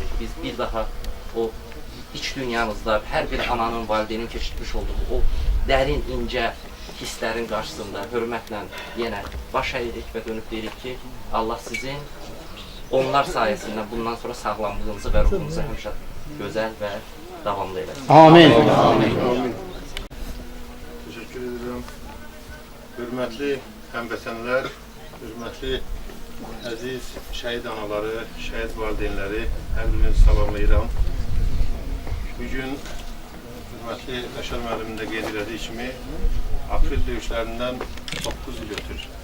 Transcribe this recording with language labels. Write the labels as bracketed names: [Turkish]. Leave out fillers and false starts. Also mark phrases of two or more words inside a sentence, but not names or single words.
[Turkish] Biz bir daha o iç dünyanızda her bir ananın, valideynin keçirtmiş olduğu o derin, ince hislerin karşısında hürmetle yine baş eğirik ve dönüp deyirik ki Allah sizin onlar sayesinde bundan sonra sağlamlığınızı ve ruhunuzu hemşe güzel ve devamlı eylesin. Amin. Teşekkür ederim. [Azerbaijani] Hürmetli həmvətənlər, hürmetli əziz şəhid anaları, şəhid valideynləri, hər birinizi salamlayıram. Bugün hürmetli Bəşər müəllimin də qeyd elədiyi kimi aprel döyüşlərindən 9 il ötür.